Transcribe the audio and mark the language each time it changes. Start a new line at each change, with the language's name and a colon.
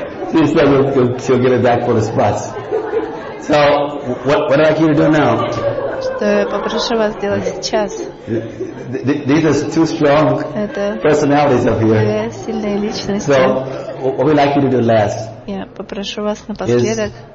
English: She said she'll get it back for the spots. So, what do I need to do now?
Russian: Что я попрошу вас сделать сейчас.
English: These are two strong personalities up here.
Russian: Две сильные личности.
English: So, what we like you to do last.
Russian: Я попрошу вас напоследок.